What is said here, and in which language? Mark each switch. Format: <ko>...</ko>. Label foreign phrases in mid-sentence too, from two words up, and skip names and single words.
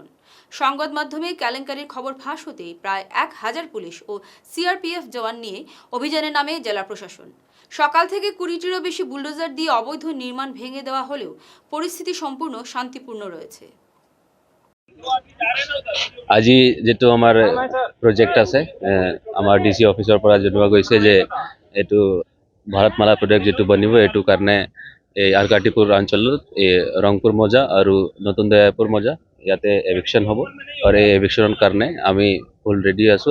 <bn>সংবাদ মাধ্যমে কেলেঙ্কারির খবর ফাঁস হতেই প্রায় 1000 পুলিশ ও সিআরপিএফ জওয়ান নিয়ে অভিযানে নামে জেলা প্রশাসন। সকাল থেকে 20টিরও বেশি বুলডোজার দিয়ে অবৈধ নির্মাণ ভেঙে দেওয়া হলেও পরিস্থিতি সম্পূর্ণ শান্তিপূর্ণ রয়েছে।</bn> <as>আজি যেটো আমাৰ প্ৰজেক্ট আছে আমাৰ ডিসি অফিচৰ পৰা জনোৱা গৈছে যে এইটো ভাৰতমালা প্ৰজেক্ট যেটো বনিব এইটো কাৰণে এই আৰকাটিপুৰ অঞ্চলত এই ৰংপুৰ মজা আৰু নতুন দয়াপুৰ মজা ইয়াতে এভিকশন হ'ব আৰু এই এভিকশনৰ কাৰণে আমি</as> <en>full ready</en> <as>আছো।</as>